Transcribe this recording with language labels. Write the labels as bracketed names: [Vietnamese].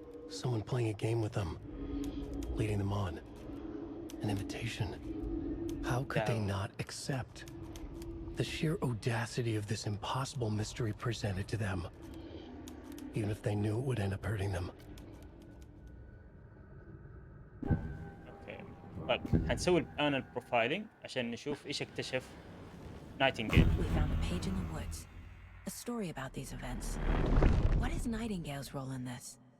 [English] Someone playing a game with them, leading them on. An invitation. How could they not accept? The sheer audacity of this impossible mystery presented to them, even if they knew it would end up hurting them. Okay. [Arabic] طيب حنسوي الآن البروفايلينج عشان نشوف ايش اكتشف نايتنجيل. [English] We found a page in the woods. A story about these events. What is Nightingale's role in this?